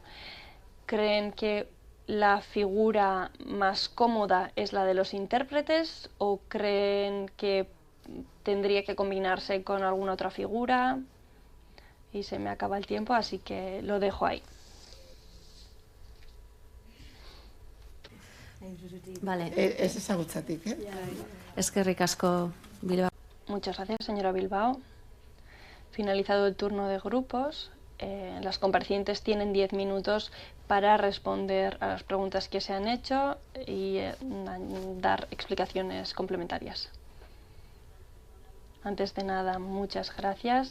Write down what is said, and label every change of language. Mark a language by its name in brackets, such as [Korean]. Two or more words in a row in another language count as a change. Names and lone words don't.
[Spanish] ¿Creen que la figura más cómoda es la de los intérpretes o creen que tendría que combinarse con alguna otra figura? Y se me acaba el tiempo, así que lo dejo ahí. Vale. [Basque] Ez ezagutzatik, Eskerrik asko, Bilbao. [Spanish] Muchas gracias, señora Bilbao. Finalizado el turno de grupos, las comparecientes tienen 10 minutos para responder a las preguntas que se han hecho y dar explicaciones complementarias. Antes de nada, muchas gracias.